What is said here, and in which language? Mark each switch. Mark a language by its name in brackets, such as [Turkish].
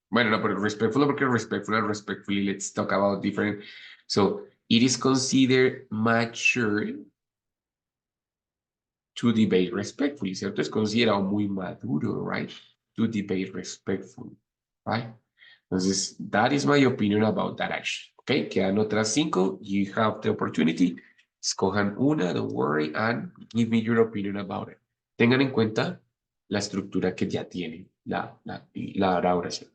[Spanish] Bueno, no, pero [English] respectful, porque respectful and respectfully, let's talk about different. So, it is considered mature to debate respectfully, ¿cierto? [Spanish] Es considerado muy maduro, right? [English] To debate respectfully, right? Entonces, that is my opinion about that action. ¿Ok? [Spanish] Quedan otras 5. [English] You have the opportunity. [Spanish] Escojan una, [English] don't worry, and give me your opinion about it. [Spanish] Tengan en cuenta la estructura que ya tiene la oración.